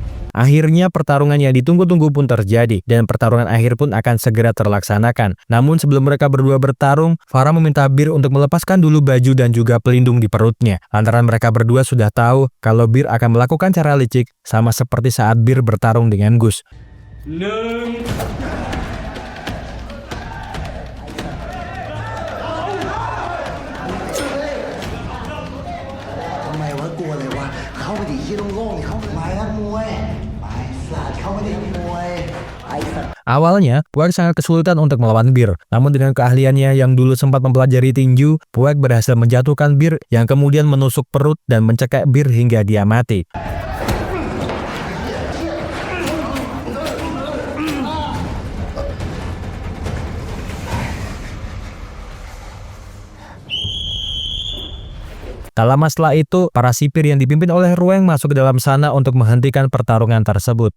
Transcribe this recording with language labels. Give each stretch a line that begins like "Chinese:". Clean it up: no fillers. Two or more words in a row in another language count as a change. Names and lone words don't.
Indonesian: Akhirnya pertarungan yang ditunggu-tunggu pun terjadi dan pertarungan akhir pun akan segera terlaksanakan. Namun sebelum mereka berdua bertarung, Farah meminta Bir untuk melepaskan dulu baju dan juga pelindung di perutnya. Lantaran mereka berdua sudah tahu kalau Bir akan melakukan cara licik sama seperti saat Bir bertarung dengan Gus.
Thai: ทำไมวะกลัวอะไรวะเข้าไปดิที่โล่งๆดิเข้าไปนักมวยไปสัตว์เข้าไปดิมวยไอ้สัตว์
Indonesian: Awalnya, Puek sangat kesulitan untuk melawan Bir. Namun dengan keahliannya yang dulu sempat mempelajari tinju, Puek berhasil menjatuhkan Bir yang kemudian menusuk perut dan mencekik Bir hingga dia mati. Tak lama setelah itu, para sipir yang dipimpin oleh Rueng masuk ke dalam sana untuk menghentikan pertarungan tersebut.